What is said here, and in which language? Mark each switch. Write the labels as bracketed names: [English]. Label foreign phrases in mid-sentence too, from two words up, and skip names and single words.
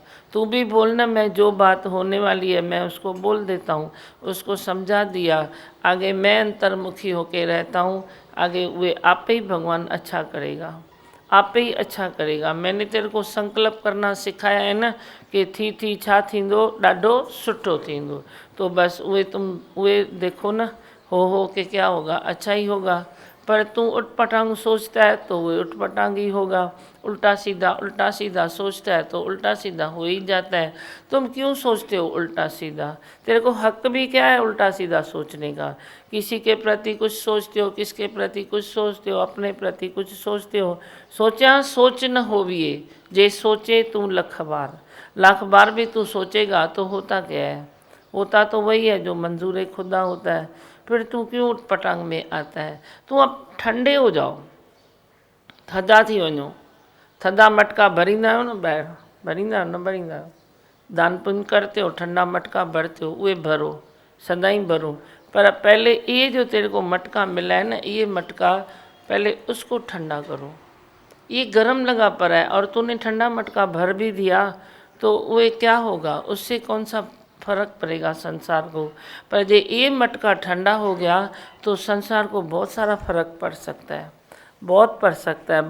[Hindi] तू भी बोलना, मैं जो बात होने वाली है मैं उसको बोल देता हूँ, उसको समझा दिया, आगे मैं अंतर्मुखी होके रहता हूँ, आगे वे आप ही भगवान अच्छा करेगा, आप ही अच्छा करेगा। मैंने तेरे को संकल्प करना सिखाया है ना कि [Sindhi] थी छा थींदो, ॾाढो सुठो थींदो। [Hindi] तो बस उहे तुम उहे देखो ना, हो के क्या होगा, अच्छा ही होगा। पर तू उठपटांग सोचता है तो वो उठपटांग ही होगा, उल्टा सीधा सोचता है तो उल्टा सीधा हो ही जाता है। तुम क्यों सोचते हो उल्टा सीधा? तेरे को हक भी क्या है उल्टा सीधा सोचने का? किसी के प्रति कुछ सोचते हो, किसके प्रति कुछ सोचते हो, अपने प्रति कुछ सोचते हो। [Punjabi] ਸੋਚਾ ਸੋਚ ਨ ਹੋਵਿਏ, [Hindi] जे सोचे तू लाख बार भी तू सोचेगा तो होता क्या है? होता तो वही है जो मंजूर खुदा होता है। फिर तू क्यों उठपटांग में आता है? तू अब ठंडे हो जाओ, [Sindhi] थधा थी वञो। थधा मटका भरींदा आहियो न ॿाहिरि, भरींदा आहियो न भरींदा आहियो? [Hindi] दान पुण्य करते हो, ठंडा मटका भरते हो, [Sindhi] उहे भरो, सदाई भरो। [Hindi] पर पहले ये जो तेरे को मटका मिला है ना, ये मटका पहले उसको ठंडा करो। ये गर्म लगा पड़ा है और तूने ठंडा मटका भर भी दिया तो वो क्या होगा? उससे कौन सा फर्क पड़ेगा संसार को? पर जे ये मटका ठंडा हो गया तो संसार को बहुत सारा फर्क पड़ सकता है, बहुत पड़ सकता है।